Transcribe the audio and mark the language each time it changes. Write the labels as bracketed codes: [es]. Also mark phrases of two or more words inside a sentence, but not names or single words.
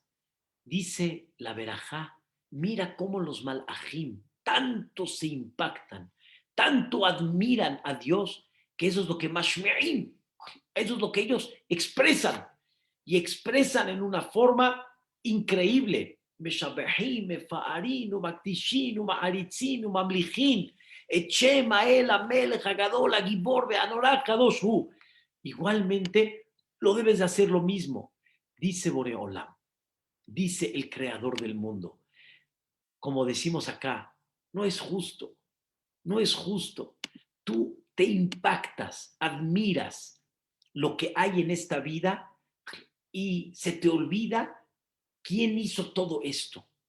[es] Dice la verajá, mira cómo los malajim tanto se impactan, tanto admiran a Dios, que eso es lo que mashme'im, eso es lo que ellos expresan, y expresan en una forma increíble. [he] משבחים, מפארים ומקדישים ומעריצים וממליכים את שם האל המלך הגדול, הגיבור והנורא הקדוש הוא. [es] Igualmente, lo debes de hacer lo mismo. Dice Boreolam, dice el creador del mundo. Como decimos acá, no es justo, no es justo. Tú te impactas, admiras lo que hay en esta vida y se te olvida quién hizo todo esto.